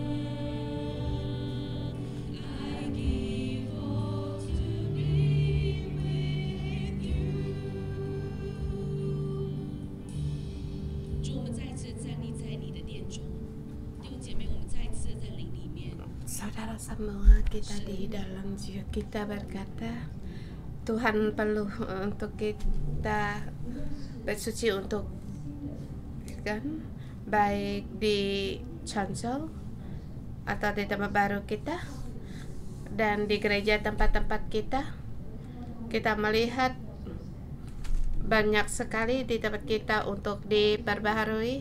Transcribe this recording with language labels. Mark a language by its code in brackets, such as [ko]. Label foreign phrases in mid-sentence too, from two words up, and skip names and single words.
[en] I give all to be with you. [zh] 主，我们再一次站立在你的殿中，弟兄姐妹，我们再一次在灵里面。 [id] Saudara semua, kita di dalam jiwa kita berkata, Tuhan perlu untuk kita bersuci untuk kan, baik di chancel atau di tempat baru kita dan di gereja tempat-tempat kita melihat banyak sekali di tempat kita untuk diperbaharui.